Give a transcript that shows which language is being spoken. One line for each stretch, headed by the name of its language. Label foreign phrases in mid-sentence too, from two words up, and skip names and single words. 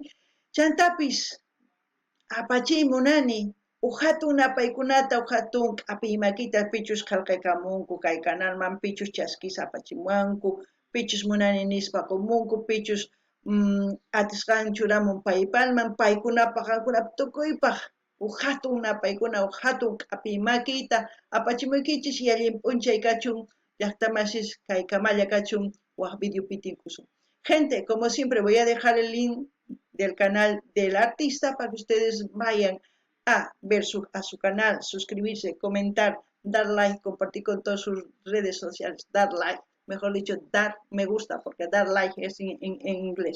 Quechua: Chantapis apachiy munani, hatun apaykunata hatun k'apiy makita pichus qillqaykamunku kay canalman, pichus chaskisa apachimanku, pichus munani nispaqumunku, pichus atisqan churamun paypalman, paykunapaq qankunapaq tukuypaq hatun apaykuna hatun k'apiy makita apachimunkichis y allin p'unchay kachun llaqtamasis kay kamalla kachun waq videopi tinkusun.
Spanish: Gente, como siempre voy a dejar el link del canal del artista para que ustedes vayan a ver a su canal, suscribirse, comentar, dar like, compartir con todas sus redes sociales, dar like, mejor dicho, dar me gusta, porque dar like es en inglés.